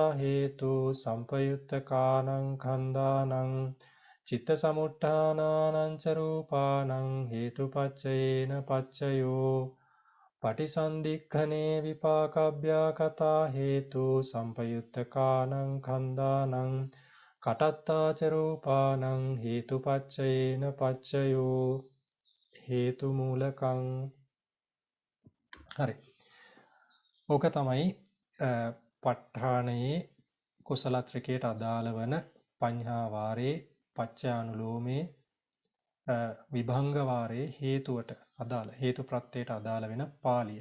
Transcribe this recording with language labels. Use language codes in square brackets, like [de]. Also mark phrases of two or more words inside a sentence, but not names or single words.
[pi] හේතු සම්පයුත්තකානං කන්දානං චිත්ත සමුට්ඨානානං ච රූපානං හේතුපච්චයේන පච්චයෝ පටිසන්ධික්ඛනේ විපාකාභ්‍යාකතා හේතු සම්පයුත්තකානං කන්දානං කටත්තා ච රූපානං හේතුපච්චයේන පච්චයෝ හේතු මූලකං. [si] හරි. ඕක තමයි ප ဋ ාණයේ කුසල ත්‍රිකයට අදාළ වන පඤ්හා වාරේ පච්චයානුලෝමේ විභංග වාරේ හේතුවට අදාළ හේතු ප්‍රත්‍යයට අදාළ වෙන පාළිය.